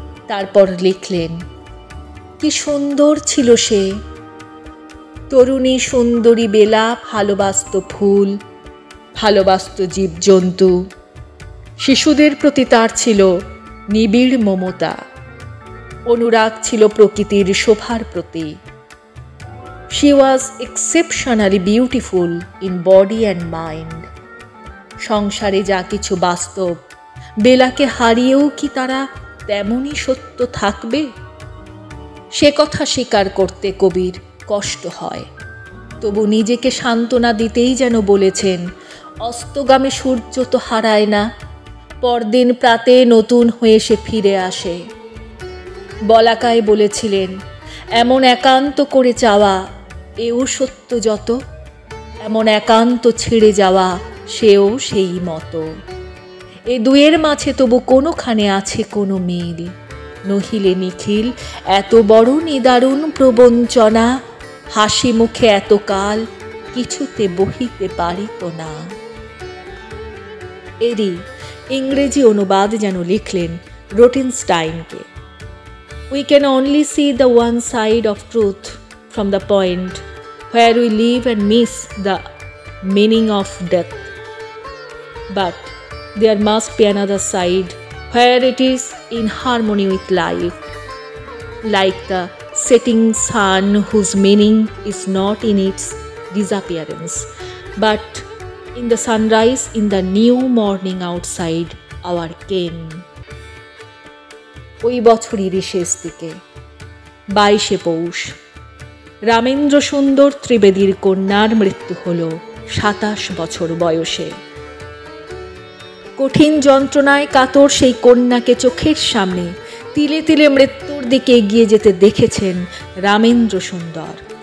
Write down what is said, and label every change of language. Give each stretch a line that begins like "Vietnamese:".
Bangla: তারপর লিখলেন, কি সুন্দর ছিল সে তরুণী সুন্দরী বেলা, ভালোবাসত ফুল, ভালোবাসত জীবজন্তু, শিশুদের প্রতি তার ছিল নিবিড় মমতা, অনুরাগ ছিল প্রকৃতির শোভার প্রতি।
English: She was exceptionally beautiful in body and mind.
Bangla: সংসারে যা কিছু বাস্তব, বেলাকে হারিয়েও কি তারা তেমনই সত্য থাকবে? সে কথা স্বীকার করতে কবির কষ্ট হয়। তবু নিজেকে সান্ত্বনা দিতেই যেন বলেছেন, অস্তগামী সূর্য তো হারায় না, পরদিন প্রাতে নতুন হয়ে সে ফিরে আসে। বলাকায় বলেছিলেন, এমন একান্ত করে চাওয়া এও সত্য যত, এমন একান্ত ছেড়ে যাওয়া সেও সেই মতো। এ দুয়ের মাঝে তবু কোনোখানে আছে কোনো মিল, নহিলে নিখিল এত বড় নিদারুণ প্রবঞ্চনা, হাসি মুখে এতকাল কিছুতে বহিতে পারিত না। এরই ইংরেজি অনুবাদ যেন লিখলেন রোটেনস্টাইনকে,
English: We can only see the one side of truth from the point where we live and miss the meaning of death. But there must be another side where it is in harmony with life, like the setting sun whose meaning is not in its disappearance, but in the sunrise in the new morning outside our ken.
Bangla: ওই বছরেরই শেষ দিকে 22শে পৌষ রামেন্দ্র সুন্দর ত্রিবেদীর কন্যার মৃত্যু হল 27 বছর বয়সে। কঠিন যন্ত্রণায় কাতর সেই কন্যাকে চোখের সামনে তিলে তিলে মৃত্যুর দিকে এগিয়ে যেতে দেখেছেন রামেন্দ্র সুন্দর।